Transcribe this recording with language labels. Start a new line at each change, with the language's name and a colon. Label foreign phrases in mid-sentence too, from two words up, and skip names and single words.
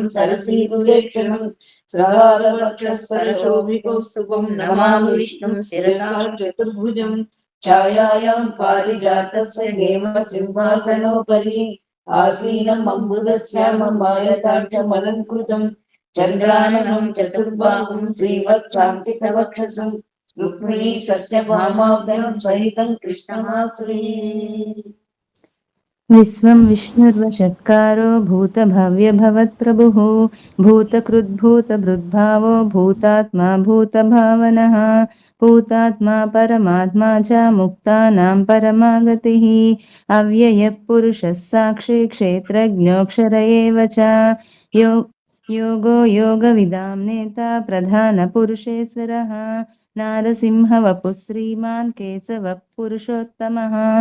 Sanskrit: సరసీరులేక్షణం సహారవక్షస్థల శోభికౌస్తుభం నమామి విష్ణుం శిరసా చతుర్భుజం ఛాయాయాం పారిజాతస్య హేమ సింహాసనోపరి ఆసీనం అంబుదశ్యామం ఆయతాక్షమలంకృతం చంద్రాననం చతుర్బాహుం శ్రీవత్సాంకితవక్షసం రుక్మిణీ సత్యభామాస్యం సహితం కృష్ణమాశ్రయే. विश्वं विष्णुर्वषट्कारो भूतभव्यभवत्प्रभुः भूतकृद्भूतभृद्भावो भूतात्मा भूतभावनः भूतात्मा परमात्मा च मुक्तानां परमागतिः अव्ययः पुरुषः साक्षी क्षेत्रज्ञोऽक्षर एव च यो योगो योगविदां नेता प्रधानपुरुषेश्वरः नारसिंहवपुः श्रीमान् केशवः पुरुषोत्तमः